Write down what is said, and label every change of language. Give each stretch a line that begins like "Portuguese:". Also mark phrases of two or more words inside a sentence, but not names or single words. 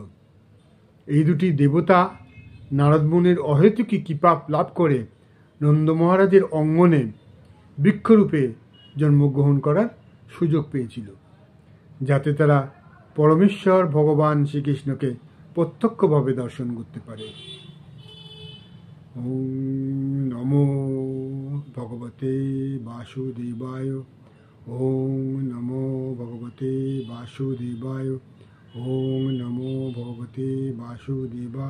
Bangla: এই দুটি দেবতা নারদ মুনির অহেতুকী কৃপা লাভ করে নন্দ মহারাজের অঙ্গনে বৃক্ষরূপে জন্মগ্রহণ করার সুযোগ পেয়েছিল, যাতে তারা পরমেশ্বর ভগবান শ্রীকৃষ্ণকে প্রত্যক্ষভাবে দর্শন করতে পারে।
Sanskrit: ওম নমো ভগবতে বাসুদেবায়। ওম নমো ভগবতে বাসুদেবায়। ওম নমো ভগবতে বাসুদেবায়।